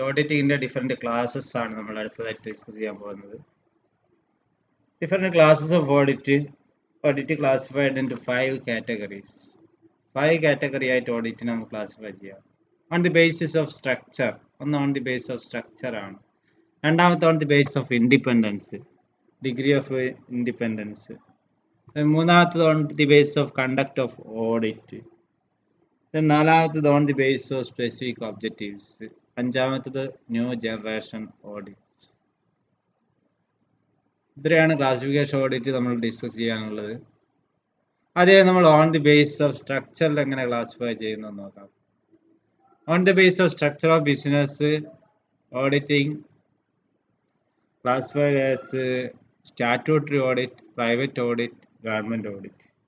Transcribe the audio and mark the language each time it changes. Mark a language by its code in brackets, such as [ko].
[ml] ഓഡിറ്റിങ്ങിന്റെ different classes ആണ് നമ്മൾ അടുത്തതായിട്ട് ഡിസ്കസ് ചെയ്യാൻ പോകുന്നത്. [en] Different classes of audit. Audit classified into 5 categories. [ml] 5 category ആയിട്ട് ഓഡിറ്റിനെ നമുക്ക് ക്ലാസിഫൈ ചെയ്യാം. [en] On the basis of structure. ഒന്ന് on the basis of structure ആണ്. രണ്ടാമത്തെ on the basis of independence. Degree of independence. മൂന്നാമത്തത് on the basis of conduct of audit. നാലാമത്തത് on the basis of specific objectives. അഞ്ചാമത്തത് new generation audit. [ml] ഇത്രയാണ് classification audit നമ്മൾ discuss ചെയ്യാനുള്ളത്. അതേ നമ്മൾ ഓൺ ദി ബേസ് ഓഫ് സ്ട്രക്ചറിൽ എങ്ങനെ ക്ലാസിഫൈ ചെയ്യുന്നു നോക്കാം. [en] On the base of structure of business auditing classified as statutory audit, private audit, government audit.